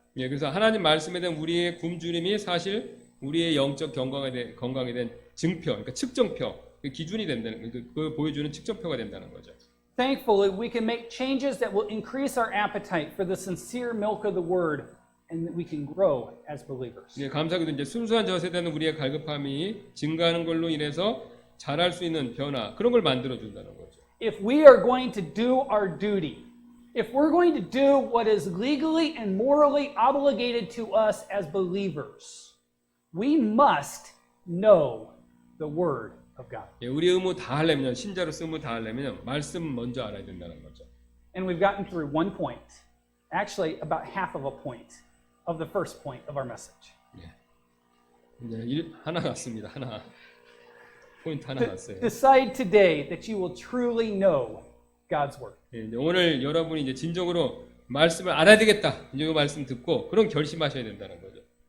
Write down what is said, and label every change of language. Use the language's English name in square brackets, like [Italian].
[Korean] 예, 그래서 하나님 말씀에 대한 우리의 굶주림이 사실 우리의 영적 건강에 대한 증표, 그러니까 측정표, 기준이 된다는 그 보여주는 측정표가 된다는 거죠. [English] Thankfully, we can make changes that will increase our appetite for the sincere milk of the Word, and that we can grow as believers. [Korean] 예, 감사하게도 이제 순수한 젖에 대한 우리의 갈급함이 증가하는 걸로 인해서 잘할 수 있는 변화 그런 걸 만들어 준다는 거죠. [English] If we are going to do our duty, if we're going to do what is legally and morally obligated to us as believers, we must know the Word of God. [Korean] 예, 우리 의무 다 하려면 신자로서 의무 다 하려면 말씀 먼저 알아야 된다는 거죠. [English] And we've gotten through one point, actually about half of a point of the first point of our message. [Korean] 이제 하나 났습니다. 하나 포인트 하나 났어요. [English] Decide today that you will truly know God's word. [Korean] 예, 이제 오늘 여러분이 이제 진정으로 말씀을 알아야 되겠다. 이제 이 말씀 듣고 그런 결심하셔야 된다는 거죠.